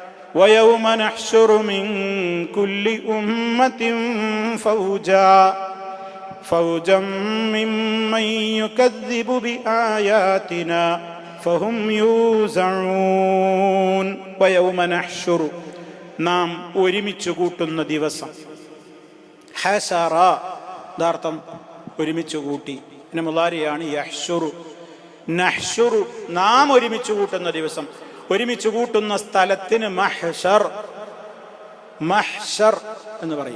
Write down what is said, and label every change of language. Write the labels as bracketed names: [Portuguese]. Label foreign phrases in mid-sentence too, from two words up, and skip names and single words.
[Arabic] ويوم نحشر من كل أمة فوجا ممن يكذب بآياتنا فهم يوزعون ويوم نحشر [Malayalam] നാം ഒരുമിച്ച് കൂട്ടുന്ന ദിവസം. ഹസറ യഥാർത്ഥം ഒരുമിച്ച് കൂട്ടി. പിന്നെ മുളാരിയാണ് യഹ്ശുറു. നഹ്ശുറു നാം ഒരുമിച്ച് കൂട്ടുന്ന ദിവസം. ഒരുമിച്ച് കൂട്ടുന്ന സ്ഥലത്തിന് മഹ്ശർ, മഹ്ശർ എന്ന് പറയും.